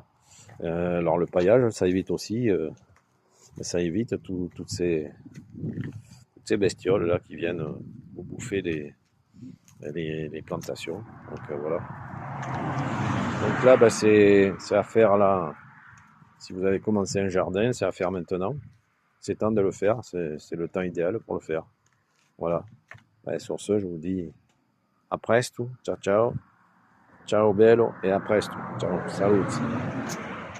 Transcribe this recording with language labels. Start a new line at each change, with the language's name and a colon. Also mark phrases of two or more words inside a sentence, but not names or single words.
French: Alors le paillage, ça évite aussi, ça évite toutes ces bestioles là qui viennent vous bouffer les plantations. Donc voilà. Donc là, c'est à faire là. Si vous avez commencé un jardin, c'est à faire maintenant. C'est temps de le faire. C'est le temps idéal pour le faire. Voilà. Sur ce, je vous dis à presto.
Italian: Ciao, ciao. Ciao bello
French: et à
Italian: presto. Ciao.
French: Salut.